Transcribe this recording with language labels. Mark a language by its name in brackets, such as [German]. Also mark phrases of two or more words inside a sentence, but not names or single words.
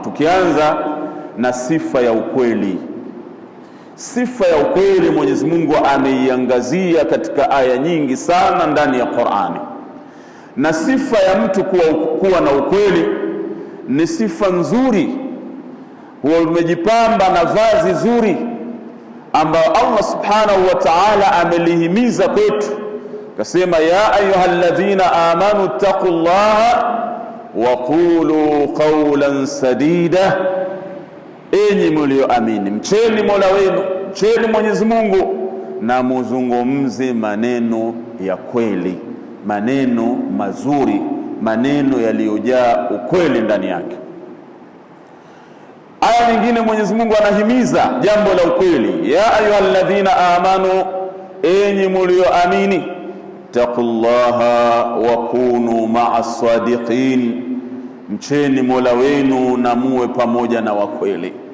[Swahili] Tukianza na sifa ya ukweli. Sifa ya ukweli Mwenyezi Mungu ameiangazia katika aya nyingi sana ndani ya Qur'ani. Na sifa ya mtu kuwa na ukweli ni sifa nzuri, huwa umejipamba na vazi zuri ambao Allah [Arabic] سبحانه وتعالى [Swahili] amelihimiza kwetu. [Arabic] Kasema, يا أيها الذين آمنوا اتقوا الله وقولوا قولا سديدا, [Swahili] enyi mlioamini, mcheni Mola wenu, mcheni Mwenyezi Mungu, na muzungumze maneno ya kweli, maneno mazuri, maneno yaliyojaa ukweli ndani yake. Aya nyingine Mwenyezi Mungu anahimiza jambo la ukweli, [Arabic] يا أيها الذين آمنوا, [Swahili] enyi mlioamini, [Arabic] اتقوا الله وكونوا مع الصادقين, [Swahili] mcheni Mola wenu na muwe pamoja na wakweli.